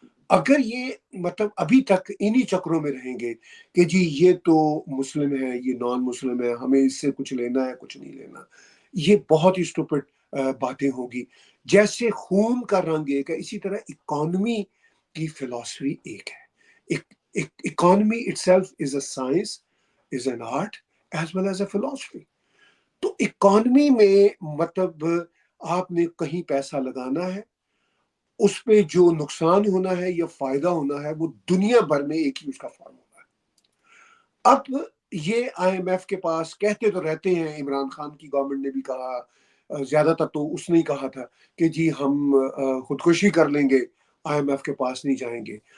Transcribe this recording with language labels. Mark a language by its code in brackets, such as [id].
[ur] اگر یہ مطلب ابھی تک انہی چکروں میں رہیں گے کہ جی یہ تو مسلم ہے، یہ نان مسلم ہے، ہمیں اس سے کچھ لینا ہے کچھ نہیں لینا، یہ بہت ہی اسٹوپڈ باتیں ہوگی. جیسے خون کا رنگ ایک ہے، اسی طرح اکانومی کی فلسفی ایک ہے. [en] Economy itself is a science، is an art as well as a philosophy. [ur] تو اکانومی میں مطلب آپ نے کہیں پیسہ لگانا ہے، اس پہ جو نقصان ہونا ہے یا فائدہ ہونا ہے وہ دنیا بھر میں ایک ہی اس کا فارم ہونا ہے. اب یہ آئی ایم ایف کے پاس کہتے تو رہتے ہیں، عمران خان کی گورنمنٹ نے بھی کہا، زیادہ تر تو اس نے کہا تھا کہ جی ہم خودکشی کر لیں گے، آئی ایم ایف کے پاس نہیں جائیں گے.